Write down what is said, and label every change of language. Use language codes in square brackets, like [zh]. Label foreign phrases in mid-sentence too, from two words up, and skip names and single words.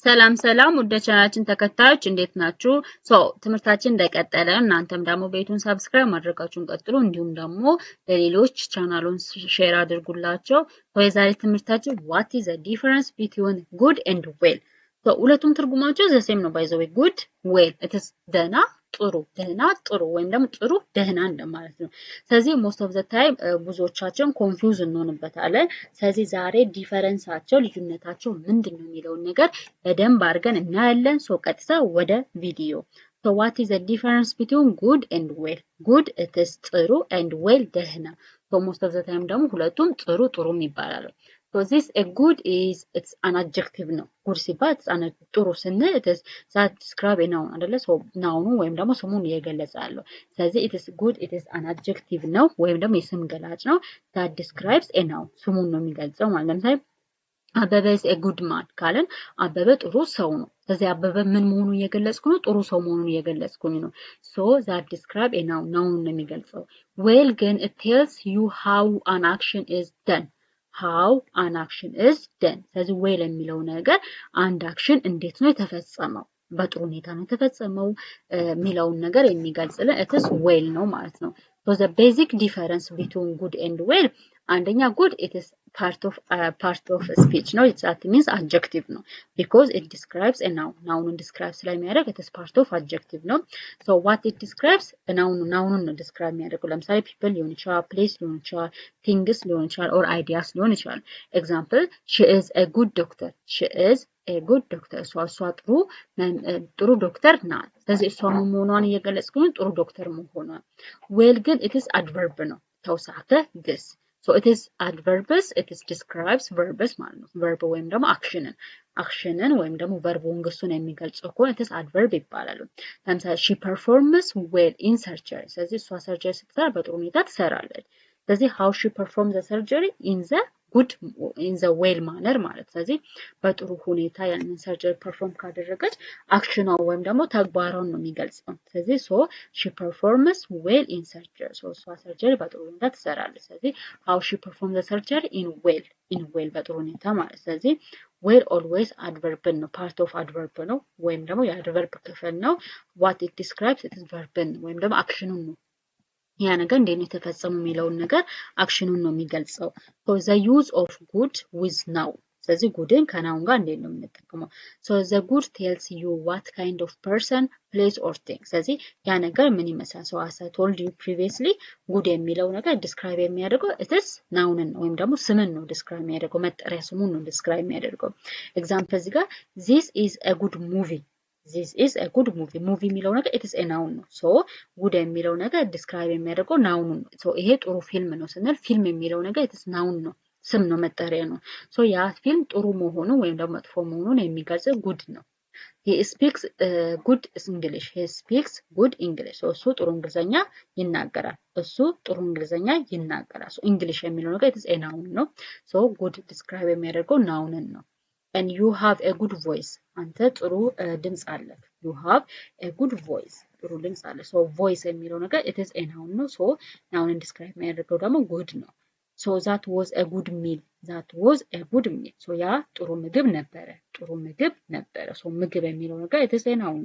[am] ሰላም ሰላም ወደ ቻናላችን ተከታዮች እንዴት ናችሁ? ትምህርታችን እንደቀጠለ እናንተም ደግሞ ቤቱን ሰብስክራይብ ማድረጋችሁን ቀጥሉ። እንዲሁም ደግሞ ለሌሎች ቻናሉን ሼር አድርጉላቸው። የዛሬ ትምህርታችን [en] what is the difference between good and well? [am] ሁለቱም ትርጉማቸው [en] the same [am] ነው። [en] by the way good well it is [am] ደህና ጥሩ ደህና ጥሩ ወይም ደግሞ ጥሩ ደህና እንደማለት ነው። ስለዚህ [en] most of the time [am] ብዙዎቻችን ኮንፊውዝ እንሆንበታለን። ስለዚህ ዛሬ ዲፈረንሳቸው ልዩነታቸው ምንድነው የሚለውን ነገር በደንብ አድርገን እናያለን። ቀጥታ ወደ ቪዲዮ [en] what is the difference between good and well? good it is ጥሩ and well ደህና most of the time [am] ደግሞ ሁለቱም ጥሩ ጥሩም ይባላሉ። [en] this a good is it's an adjective ነው። good [am] ሲባል ጥሩ ስንል [en] it is that describe a noun አይደለ? [am] ናውኑ ወይም ደግሞ ስሙን እየገለጸ ያለው ስለዚህ [en] it is good it is an adjective [am] ነው ወይም ደግሞ የስም ገላጭ ነው [en] that describes a noun [am] ስሙን ነው የሚገልጸው ማለት ነው። ለምሳሌ አበበ [en] is a good man [am] ካለን አበበ ጥሩ ሰው ነው። ስለዚህ አበበ ምን መሆኑን እየገለጽኩ ነው? ጥሩ ሰው መሆኑን እየገለጽኩኝ ነው። [en] that describe a noun [am] ናውኑን ነው የሚገልጸው። [en] well ግን it tells you how an action is done how an action is done ስለዚህ [am] well የሚለው ነገር አንድ አክሽን እንዴት ነው የተፈጸመው በጥሩ ሁኔታ ነው የተፈጸመው የሚለውን ነገር የሚገልጽልን [en] it is well [am] ነው ማለት ነው። [en] the basic difference between good and well አንደኛ good it is part of speech ነው that means adjective ነው because it describes a noun [am] ናውኑን describe ስለሚያደርግ [en] it is part of adjective ነው what it describes [am] ናውኑን ነው describe የሚያደርገው [en] ለምሳሌ people [am] ሊሆን ይችላል [en] place [am] ሊሆን ይችላል [en] things [am] ሊሆን ይችላል [en] or ideas [am] ሊሆን ይችላል [en] example she is a good doctor she is a good doctor እሷ [am] ጥሩ ዶክተር ናት ስለዚህ እሷ መሆኗን እየገለጽኩኝ ጥሩ ዶክተር መሆኗን well ግን [en] it is adverb [am] ነው ተውሳከ ግስ [en] it is adverbs it is describes verbs [am] ማለት ነው verb ወይም ደግሞ አክሽንን ወይም ደግሞ verbuን ግሱን የሚገልጸው ከሆነ [en] it is adverb [am] ይባላል ለምሳሌ [en] she performs well in surgery [am] ስለዚህ እሷ ሰርጀሪ ስትሰራ በጥሩ ሁኔታ ትሰራለች ስለዚህ [en] how she performs the surgery in the well [am] manner ማለት ስለዚህ በጥሩ ሁኔታ ያንን ሰርጀሪ ፐርፎርም ካደረገች አክሽኗ ወይም ደግሞ ተግባሯን ነው የሚገልጸው ስለዚህ [en] she performs well in surgery [am] እሷ ሰርጀሪ በጥሩ ሁኔታ ትሰራለች ስለዚህ [en] how she performs the surgery in well [am] በጥሩ ሁኔታ ማለት ስለዚህ well always adverb ነው [en] part of adverb [am] ነው ወይም ደግሞ የadverb ክፍል ነው [en] what it describes it is verb [am] ወይም ደግሞ አክሽኑን ነው ያ ነገር እንዴት ነው የተፈጸመው የሚለውን ነገር አክሽኑን ነው የሚገልጸው [en] the use of good with noun [am] ስለዚህ ጉድን ከናውን ጋር እንዴት ነው [en] የምንጠቀመው the good tells you what kind of person place or thing [am] ስለዚህ ያ ነገር ምን ይመስላል [en] as I told you previously good [am] የሚለው ነገር describe የሚያደርገው [en] it is noun [am] ነው ወይም ደግሞ ስምን ነው describe የሚያደርገው መጠሪያ ስሙን ነው describe የሚያደርገው example እዚህ ጋር [en] this is a good movie this is a good movie [am] የሚለው ነገር [en] it is a noun [am] ነው good የሚለው ነገር describe የሚያደርገው noun ነው ይሄ ጥሩ ፊልም ነው ስንል ፊልም የሚለው ነገር [en] it is noun [am] ነው ስም ነው መጠሪያ ነው ያ ፊልም ጥሩ መሆኑ ወይም ደግሞ መጥፎ መሆኑን የሚገልጽ good ነው [en] he speaks good English he speaks good English [am] እሱ ጥሩ እንግሊዘኛ ይናገራል [en] english [am] የሚለው ነገር [en] it is a noun ነው good describe የሚያደርገው noun ነው and you have a good voice [am] አንተ ጥሩ ድምጽ አለህ [en] you have a good voice [am] ጥሩ ድምጽ አለ [en] voice የሚለው ነገር it is a noun ነው noun describe የሚያደርገው ደግሞ good ነው that was a good meal [am] ያ ጥሩ ምግብ ነበረ ምግብ የሚለው ነገር [en] it is a noun